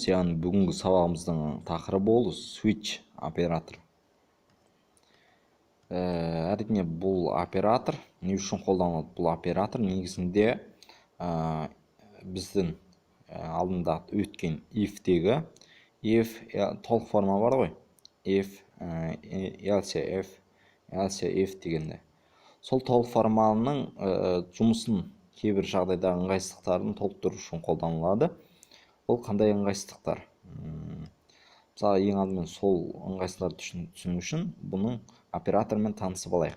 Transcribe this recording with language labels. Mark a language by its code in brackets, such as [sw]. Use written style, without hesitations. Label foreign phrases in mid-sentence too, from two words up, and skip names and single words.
[kk] Яғни бүгінгі сабағымыздың тақырыбы ол switch оператор. Әрине бұл оператор не үшін қолданылады? Бұл оператор негізінде біздің алдында өткен if-тегі толық форма бар ғой. [en] If, else if [kk] дегенде. Сол толық форманың жұмысын кейбір жағдайда ыңғайсыздықтарын толықтыру үшін қолданылады. Ол қандай ыңғайсыздықтар? Мысалы, ең алдымен сол ыңғайсыздықтарды түсіну үшін бұның оператормен танысып алайық.